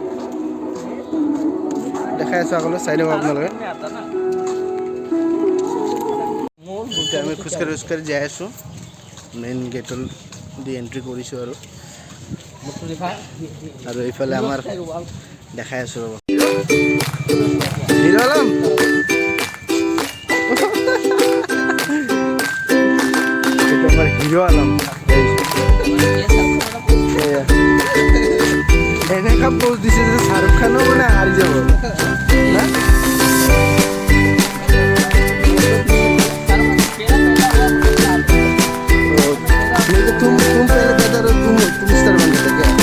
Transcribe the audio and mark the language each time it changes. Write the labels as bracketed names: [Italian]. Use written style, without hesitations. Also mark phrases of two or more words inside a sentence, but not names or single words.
[Assamese] দেখাই আছোঁ আগলৈ চাই দিব আপোনালোকে এতিয়া আমি খোজকাঢ়ি যাই আছোঁ [English] main gate [Assamese] দি এণ্ট্ৰি কৰিছোঁ আৰু এইফালে আমাৰ দেখাই আছোঁ ৰ'ব হিৰো আলম এইটো আমাৰ হিৰো আলম এনেকুৱা পোজ দিছে যে শ্বাহৰুখ খানো মানে হাৰি যাব না [Hindi] तुम पहले बता रहे तुम स्टार बन गए